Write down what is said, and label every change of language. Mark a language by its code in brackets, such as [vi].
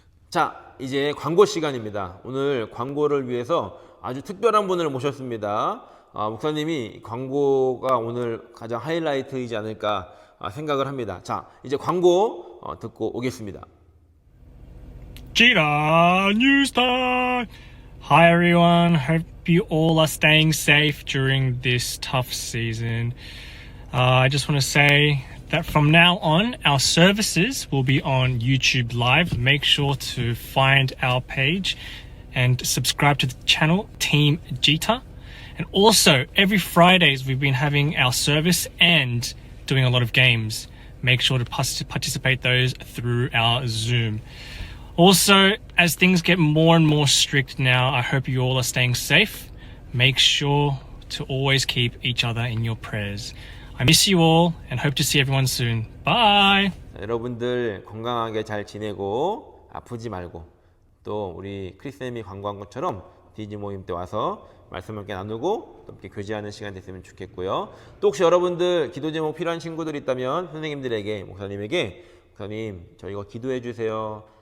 [ko] 자, 이제 광고 시간입니다. 오늘 광고를 위해서 아주 특별한 분을 모셨습니다. 목사님이 광고가 오늘 가장 하이라이트이지 않을까 생각을 합니다. 자, 이제 광고 듣고 오겠습니다. [en] Cheetah News Time! Hi everyone, hope you all are staying safe during this tough season. I just want to say that from now on, our services will be on YouTube Live. Make sure to find our page and subscribe to the channel Team Jita. And also, every Fridays we've been having our service and doing a lot of games. Make sure to participate those through our Zoom. Also, as things get more and more strict now, I hope you all are staying safe. Make sure to always keep each other in your prayers. I miss you all and hope to see everyone soon. Bye! [ko] 자, 여러분들 건강하게 잘 지내고 아프지 말고 또 우리 크리스님이 광고한 것처럼 디지 모임 때 와서 말씀 함께 나누고 또 함께 교제하는 시간 됐으면 좋겠고요. 또 혹시 여러분들 기도 제목 필요한 친구들 있다면 선생님들에게 목사님에게 목사님 저 이거 기도해 주세요.